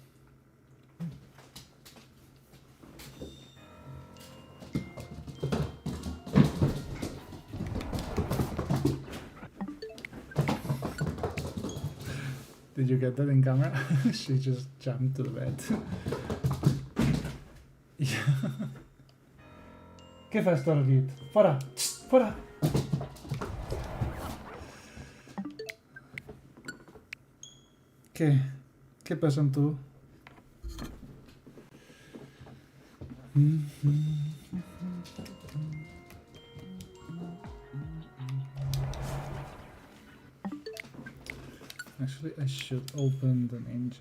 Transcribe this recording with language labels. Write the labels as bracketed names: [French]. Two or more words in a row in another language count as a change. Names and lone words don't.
[English] Did you get that in camera? She just jumped to the bed. Yeah. [Catalan] Què fas, Torguit? Fora! Fora! Què passa amb tu? [English] Actually, I should open the ninja.